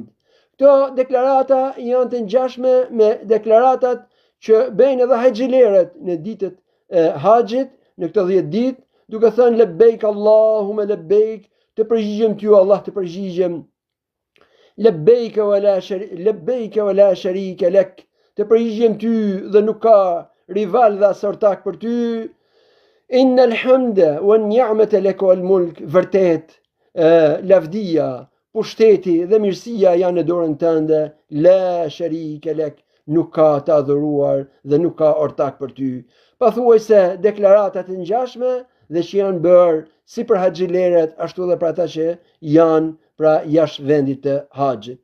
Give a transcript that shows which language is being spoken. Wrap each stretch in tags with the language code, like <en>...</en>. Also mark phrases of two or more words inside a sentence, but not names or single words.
<sq>Këto deklarata janë të ngjashme me deklaratat që bëjnë edhe haxhilerët në ditët e haxhit, në këto 10 ditë, duke thënë</sq> <ar>لبيك اللهم لبيك,</ar> <sq>të përgjigjem ty Allah, të përgjigjem,</sq> <ar>لبيك ولا شريك لك,</ar> <sq>të përgjigjem ty dhe nuk ka rival dhe asortak për ty.</sq> <ar>إن الحمد والنعمة لك والملك,</ar> <sq>vërtet lavdia, pushteti dhe mirësia janë në dorën tënde,</sq> <ar>لا شريك لك,</ar> <sq>nuk ka të adhuruar dhe nuk ka ortak për ty. Pathuajse deklaratat e ngjashme dhe që janë bërë si për haxhileret, ashtu dhe për ata që janë pra jashtë vendit të haxhit.</sq>